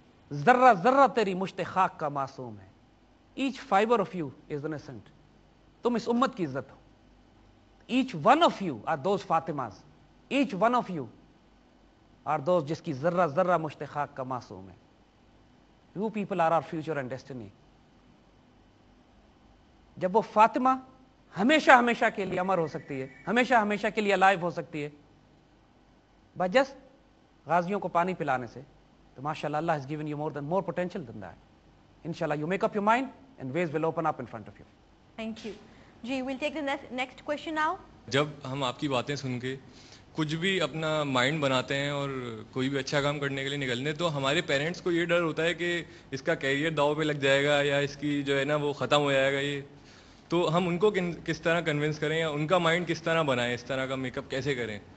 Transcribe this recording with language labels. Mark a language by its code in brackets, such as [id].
[ur] ذرہ ذرہ تیری مشت خاک کا معصوم ہے. [en] Each fibre of you is innocent. [ur] تم اس امت کی عزت ہو. [en] Each one of you are those Fatimas. Each one of you are those [ur] جس کی ذرہ ذرہ مشت خاک کا معصوم ہے. [en] You people are our future and destiny. [ur] جب وہ فاطمہ ہمیشہ ہمیشہ کے لیے امر ہو سکتی ہے، ہمیشہ ہمیشہ کے لیے الائیو ہو سکتی ہے [en] by just [ur] غازیوں کو پانی پلانے سے، تو ماشاء اللہ اللہ [en] has given you more potential than that. انشاءاللہ you make up your mind and ways will open up in front of you. Thank you. جی we'll take the next question now. [ur] جب ہم آپ کی باتیں سن کے کچھ بھی اپنا مائنڈ بناتے ہیں اور کوئی بھی اچھا کام کرنے کے لیے نکلنے، تو ہمارے پیرنٹس کو یہ ڈر ہوتا ہے کہ اس کا کیریئر داؤ پہ لگ جائے گا یا اس کی جو ہے نا وہ ختم ہو جائے گا. یہ تو ہم ان کو کس طرح کنونس کریں یا ان کا مائنڈ کس طرح بنائیں، اس طرح کا میک اپ کیسے کریں؟